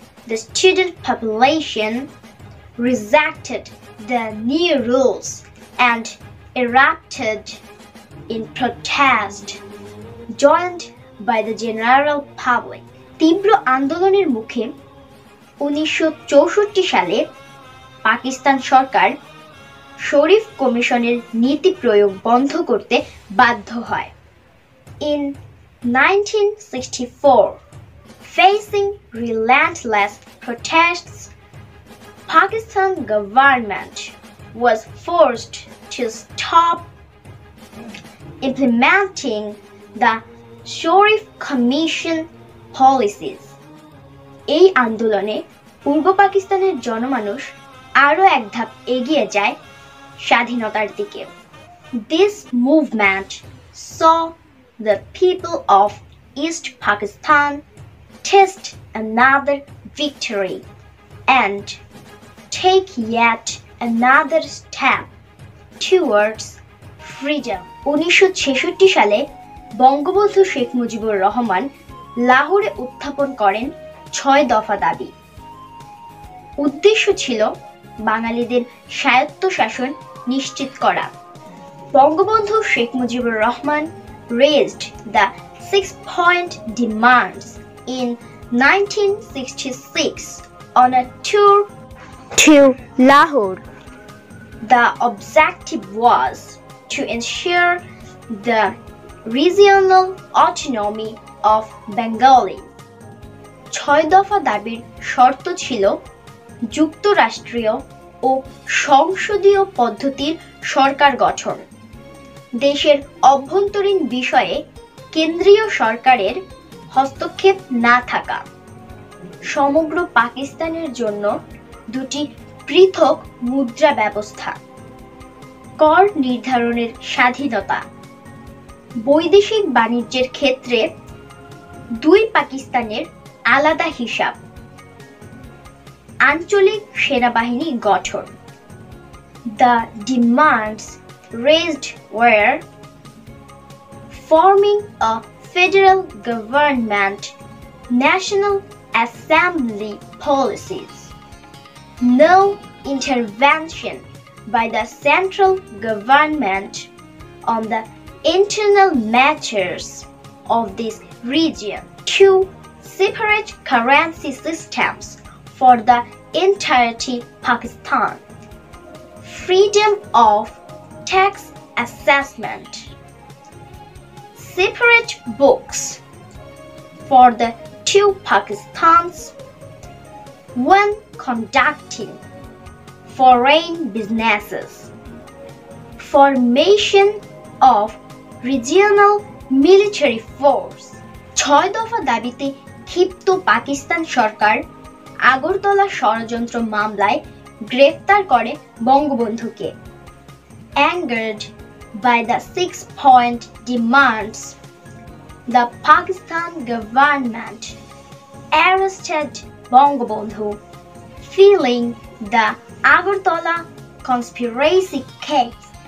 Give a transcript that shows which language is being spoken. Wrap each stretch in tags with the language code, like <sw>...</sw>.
<en>The student population rejected the new rules and erupted in protest, joined by the general public.</en> <bn>তীব্র আন্দোলনের মুখে 1964 সালে পাকিস্তান সরকার শরীফ কমিশনের নীতি প্রয়োগ বন্ধ করতে বাধ্য হয়।</bn> <en>In 1964, facing relentless protests, Pakistan government was forced to stop implementing the Sharif Commission policies.</en> <bn>এই আন্দোলনে পূর্ব পাকিস্তানের জনমানুষ আরও এক ধাপ এগিয়ে যায় স্বাধীনতার দিকে।</bn> <en>This movement saw the people of East Pakistan taste another victory and take yet another step towards freedom.</en> <bn>1966 সালে বঙ্গবন্ধু শেখ মুজিবুর রহমান লাহোরে উত্থাপন করেন 6 দফা দাবি। উদ্দেশ্য ছিল বাঙালিদের স্বায়ত্তশাসন নিশ্চিত করা।</bn> <en>Bangabandhu Sheikh Mujibur Rahman raised the 6-point demands in 1966 on a tour to Lahore. The objective was to ensure the regional autonomy of Bengali.</en> <bn>6 দফা দাবির শর্ত ছিল যুক্তরাষ্ট্রীয় ও সংসদীয় পদ্ধতির সরকার গঠন, দেশের অভ্যন্তরীণ বিষয়ে কেন্দ্রীয় সরকারের হস্তক্ষেপ না থাকা, সমগ্র পাকিস্তানের জন্য 2টি পৃথক মুদ্রা ব্যবস্থা, কর নির্ধারণের স্বাধীনতা, বৈদেশিক বাণিজ্যের ক্ষেত্রে 2 পাকিস্তানের আলাদা হিসাব, আঞ্চলিক সেনাবাহিনী গঠন।</bn> <en>The demands raised were forming a federal government, National Assembly policies, no intervention by the central government on the internal matters of this region, 2 separate currency systems for the entirety Pakistan, freedom of tax assessment, separate books for the 2 Pakistans when conducting foreign businesses, formation of regional military force.</en> <bn>6 দফা দাবিতে ক্ষিপ্ত পাকিস্তান সরকার আগরতলা ষড়যন্ত্র মামলায় গ্রেফতার করে বঙ্গবন্ধুকে।</bn> <en>Angered by the 6-point demands, the Pakistan government arrested Bangabandhu, filing the Agartala conspiracy case.</en>